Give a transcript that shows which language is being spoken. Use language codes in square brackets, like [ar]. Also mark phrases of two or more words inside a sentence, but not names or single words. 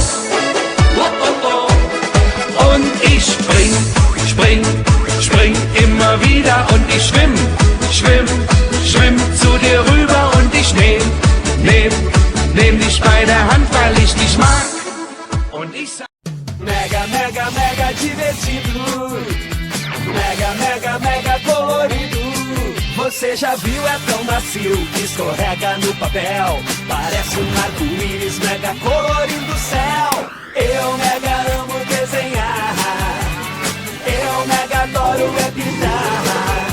[de] Oh, oh, oh. Und ich spring, spring, spring immer wieder und ich schwimm, schwimm, schwimm zu dir rüber und ich nehm dich bei der Hand, weil ich dich mag. Und ich sag [pt] mega, mega, mega divertido. Mega, mega, mega colorido. Você já viu, é tão macio que escorrega no papel. Parece um arco-íris mega colorindo o céu. Eu mega amo desenhar. Eu mega adoro pintar.